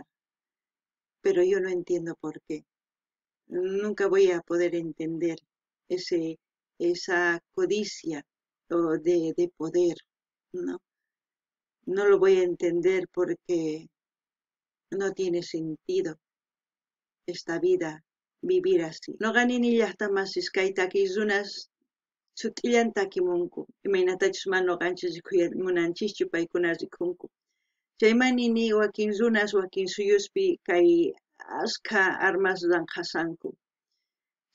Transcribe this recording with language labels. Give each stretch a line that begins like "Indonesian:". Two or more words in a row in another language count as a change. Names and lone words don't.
Spanish: Pero yo no entiendo por qué. Nunca voy a poder entender esa codicia de poder, ¿no? No lo voy a entender porque no tiene sentido esta vida, vivir así.
Quechua: Noqanini llaqtamasis kay takirunas sut'illan takimunku, imaynatachus mana noqanchis munanchikchu paykuna rikunku. Chayman nini wakin runas, wakin suyuspi kay ashka armas ruran qasanku.